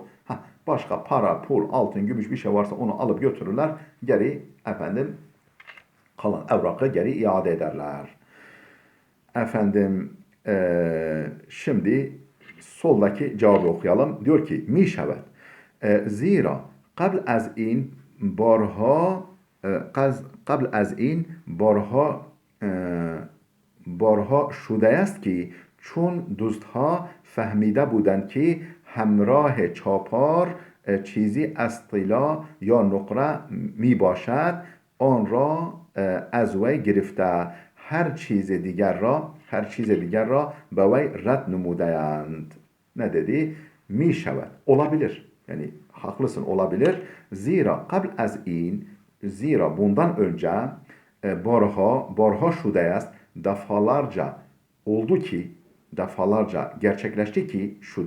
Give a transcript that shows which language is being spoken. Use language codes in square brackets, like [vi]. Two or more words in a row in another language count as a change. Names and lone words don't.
[tr] Başka para, pul, altın, gümüş bir şey varsa onu alıp götürürler. Geri efendim kalan evrakı geri iade ederler. Efendim şimdi soldaki cevabı okuyalım. Diyor ki mişevet. [fa] Zira قبل از این بارها شده است که چون دوستها فهمیده بودند که همراه چاپار چیزی از طلا یا نقره می باشد آن را از وی گرفته هر چیز دیگر را به وی رد نموده‌اند. [tr] Ne dedi? [fa] می شود. [tr] Olabilir. Yani haklısın olabilir. Zira bundan önce [fa] بارها شده است [tr] defalarca gerçekleşti ki şu